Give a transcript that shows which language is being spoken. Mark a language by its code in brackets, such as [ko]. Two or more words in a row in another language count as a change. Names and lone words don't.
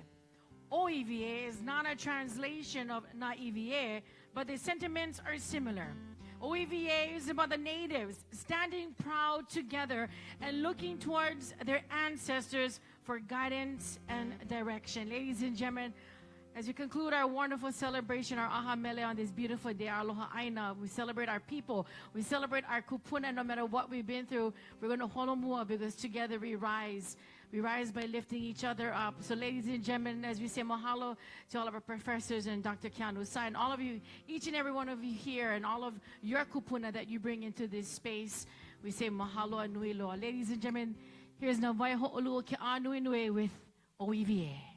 [en] Oivi'e is not a translation of Na'ivi'e, but the sentiments are similar. Oivi'e is about the natives standing proud together and looking towards their ancestors for guidance and direction. Ladies and gentlemen, as we conclude our wonderful celebration, our [haw] aha mele [en] on this beautiful day, our [haw] aloha ʻāina, [en] we celebrate our people. We celebrate our kupuna. No matter what we've been through, we're going to holomua because together we rise. We rise by lifting each other up. So ladies and gentlemen, as we say mahalo to all of our professors and Dr. Keanu Sai, and all of you, each and every one of you here, and all of your kupuna that you bring into this space, we say [haw] mahalo a nui loa. [en] Ladies and gentlemen, here's Navai Ho'olua Ke Anui Nui with Oivi'e.